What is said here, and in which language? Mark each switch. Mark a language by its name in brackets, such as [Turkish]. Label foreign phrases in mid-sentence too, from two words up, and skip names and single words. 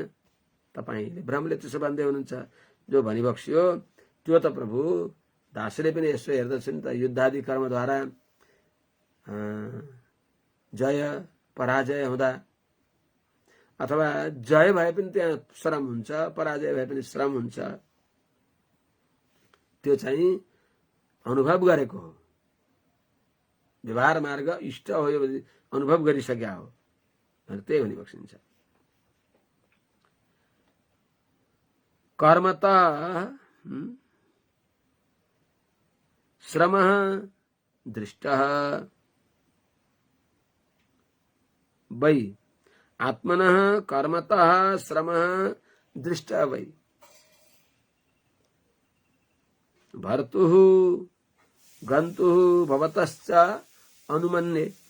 [Nepali] तपाईले भ्रमले त्यसो भन्दै हुनुहुन्छ। जो भनिबक्स्यो त्यो त प्रभु दासले पनि यसो हेर्दछ नि त, युद्धादि कर्मद्वारा जय पराजय हुँदा अथवा जय भए पनि त्यहाँ श्रम हुन्छ, पराजय भए पनि श्रम हुन्छ, त्यो चाहिँ अनुभव गरेको हो। व्यवहार मार्ग इष्ट हो यो अनुभव गरिसक्या हो भनेर त्यही भनिबक्सिन्छ। [Sanskrit] कर्मतः श्रमः दृष्टः वै आत्मनः कर्मतः श्रमः दृष्टः वै भर्तुः गन्तुः भवतश्च अनुमन्ये।